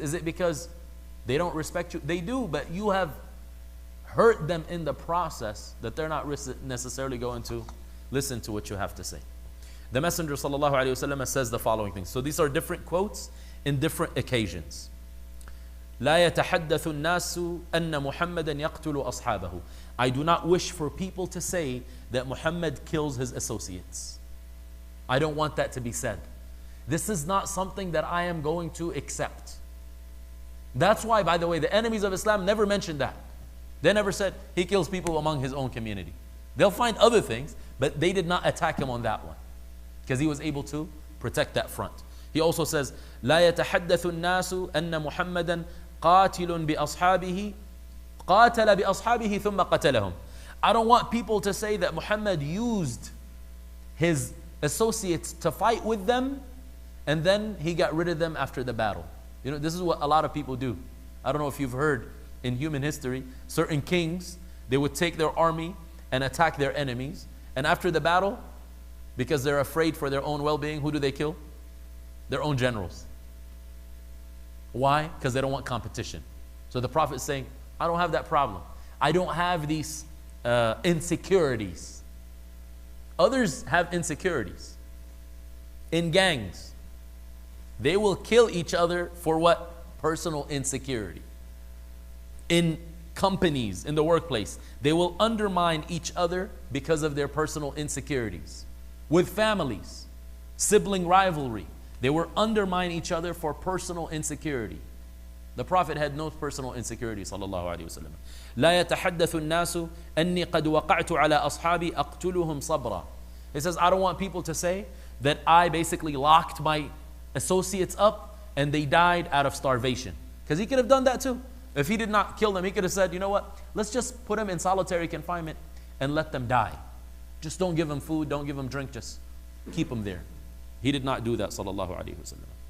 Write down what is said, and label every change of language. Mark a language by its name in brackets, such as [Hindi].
[English] Is it because they don't respect you? They do, but you have hurt them in the process that they're not necessarily going to listen to what you have to say. The Messenger ﷺ says the following things. So these are different quotes in different occasions. [Arabic] لا يتحدث الناس أن محمدا يقتل أصحابه. [English] I do not wish for people to say that Muhammad kills his associates. I don't want that to be said. This is not something that I am going to accept. That's why, by the way, the enemies of Islam never mentioned that. They never said he kills people among his own community. They'll find other things, but they did not attack him on that one because he was able to protect that front. He also says, [Arabic] لا يتحدث الناس أن محمدا قاتل بأصحابه قاتل بأصحابه ثم قتلهم. [English] I don't want people to say that Muhammad used his associates to fight with them and then he got rid of them after the battle. You know, this is what a lot of people do. I don't know if you've heard in human history, certain kings, they would take their army and attack their enemies. And after the battle, because they're afraid for their own well-being, who do they kill? Their own generals. Why? Because they don't want competition. So the Prophet is saying, I don't have that problem. I don't have these insecurities. Others have insecurities. In gangs, they will kill each other for what? Personal insecurity. In companies, in the workplace, they will undermine each other because of their personal insecurities. With families, sibling rivalry, they will undermine each other for personal insecurity. The Prophet had no personal insecurity, sallallahu alayhi wa sallam. [Arabic] لا يتحدث الناس أني قد وقعت على أصحابي أقتلهم صبرا. [English] He says, I don't want people to say that I basically locked my associates up and they died out of starvation. Because he could have done that too. If he did not kill them, he could have said, you know what, let's just put them in solitary confinement and let them die. Just don't give them food, don't give them drink, just keep them there. He did not do that, sallallahu alayhi wa sallam.